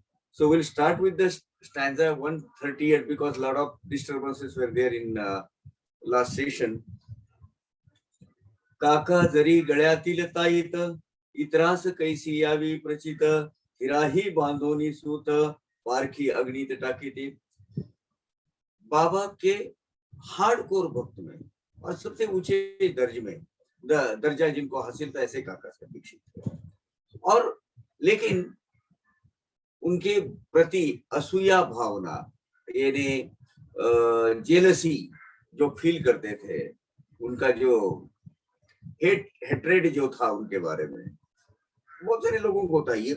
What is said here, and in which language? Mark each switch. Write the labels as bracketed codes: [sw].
[en] So we'll start with the stanza 138 because a lot of disturbances were there in last session. [mr] काका जरी गळ्यातील ताईत इतरास कैसी यावी प्रचित हिराही बांधोनी सूत पारखी अग्नित टाकीती. [hi] बाबा के hardcore भक्त में और सबसे ऊंचे दर्जा जिनको हासिल था ऐसे काका साहब दीक्षित. और लेकिन उनके प्रति असूया भावना यानी जेलसी जो फील करते थे, उनका जो हेट्रेड जो था उनके बारे में, बहुत सारे लोगों को होता है.